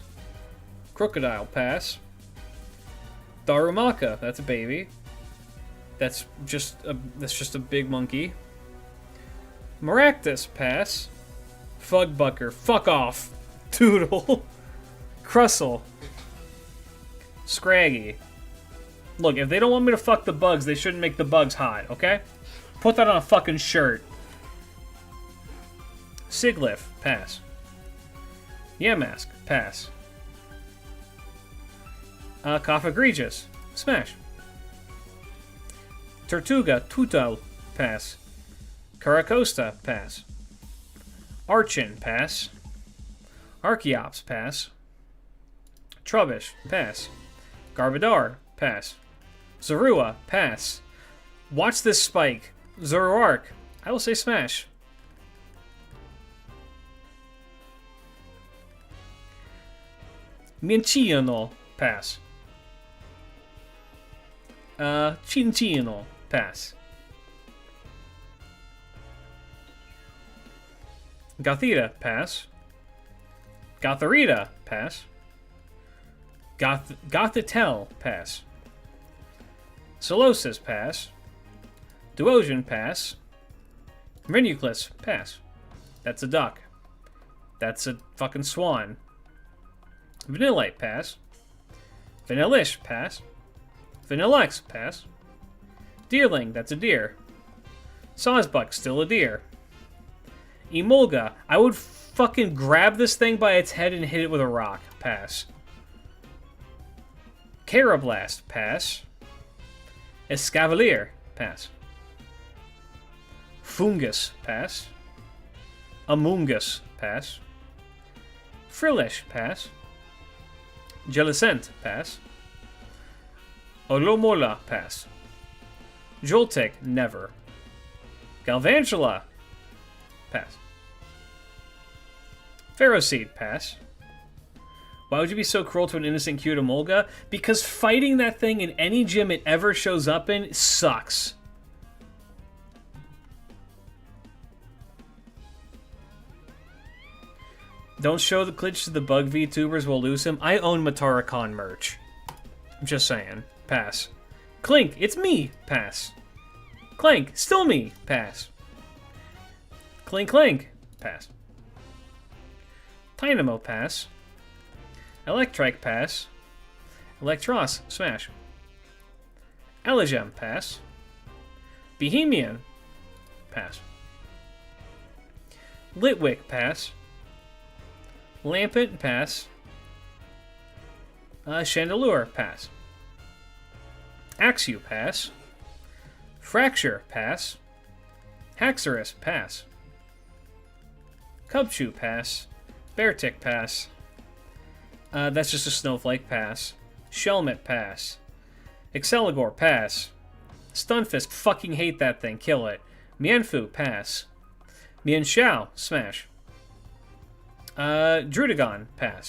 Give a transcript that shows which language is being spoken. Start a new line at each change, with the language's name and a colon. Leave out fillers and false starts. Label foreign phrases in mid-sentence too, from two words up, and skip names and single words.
English: Crocodile, pass. Darumaka, that's a baby. That's just a big monkey. Maractus, pass. Fugbucker. Fuck off. Toodle. Crustle. Scraggy. Look, if they don't want me to fuck the bugs, they shouldn't make the bugs hot, okay? Put that on a fucking shirt. Sigliff. Pass. Yamask. Pass. Cough Egregious. Smash. Tortuga. Tutal. Pass. Caracosta. Pass. Archin. Pass. Archeops. Pass. Trubbish. Pass. Garbodor. Pass. Zorua. Pass. Watch this spike. Zoroark. I will say smash. Minchino. Pass. Chinchino. Pass. Gothita. Pass. Gotharita. Pass. Gothitelle. Pass. Solosis. Pass. Duosion. Pass. Renucleus. Pass. That's a duck. That's a fucking swan. Vanillite. Pass. Vanillish. Pass. Vanillax. Pass. Deerling. That's a deer. Sawsbuck. Still a deer. Emolga. I would fucking grab this thing by its head and hit it with a rock. Pass. Carablast. Pass. Escavalier. Pass. Fungus. Pass. Amoongus. Pass. Frillish. Pass. Jellicent. Pass. Olomola. Pass. Joltik. Never. Galvantula. Pass. Ferroseed. Pass. Why would you be so cruel to an innocent cute Emolga? Because fighting that thing in any gym it ever shows up in sucks. Don't show the glitch to the bug VTubers, we'll lose him. I own Mataracon merch. I'm just saying. Pass. Clink, it's me. Pass. Clank, still me. Pass. Clink, clink. Pass. Dynamo. Pass. Electrike. Pass. Electros. Smash. Elegem. Pass. Bohemian. Pass. Litwick. Pass. Lampent. Pass. Chandelure. Pass. Axew. Pass. Fracture. Pass. Haxorus. Pass. Cubchoo. Pass. Beartick. Pass. That's just a snowflake. Pass. Shelmet. Pass. Exceligor. Pass. Stunfisk. Fucking hate that thing. Kill it. Mienfoo. Pass. Mienshao. Smash. Drudagon. Pass.